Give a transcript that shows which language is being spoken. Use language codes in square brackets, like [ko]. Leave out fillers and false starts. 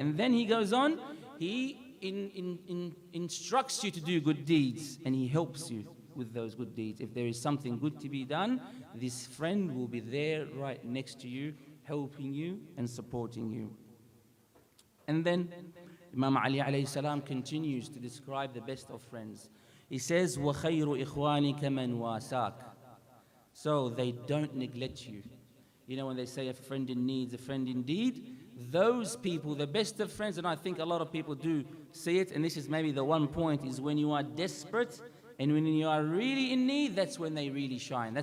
[en] And then he goes on, he instructs you to do good deeds, and he helps you with those good deeds. If there is something good to be done, this friend will be there right next to you, helping you and supporting you. And then Imam Ali alayhi salam continues to describe the best of friends. He says, [ar] وَخَيْرُ إِخْوَانِكَ مَنْ وَاسَاكَ. [en] So they don't neglect you. You know, when they say a friend in need, a friend indeed, those people, the best of friends, and I think a lot of people do see it, and this is maybe the one point, is when you are desperate and when you are really in need, that's when they really shine.